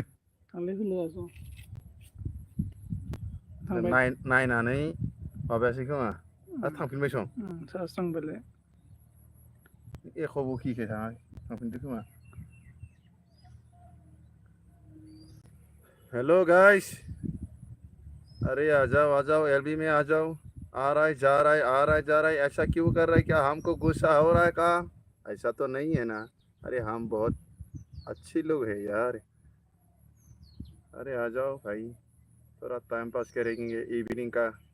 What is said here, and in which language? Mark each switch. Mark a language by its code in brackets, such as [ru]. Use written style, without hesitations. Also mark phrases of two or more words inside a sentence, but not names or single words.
[brx] थांलाय फैलाय थांबाय नायनानै माबायासै खोमा थांफिनबाय सं सासे थांबायलाय एख' बखिखाय थांफिनदो खोमा [en] Hello guys [hi] अरे आ जाओ एलबी में आ जाओ आ रहा है जा रहा है आ रहा है जा रहा है ऐसा क्यों कर रहा है क्या हमको गुस्सा हो रहा है का ऐसा तो नहीं है ना अरे हम बहुत अच्छे लोग हैं यार अरे आ जाओ भाई थोड़ा टाइम पास करेंगे इवनिंग का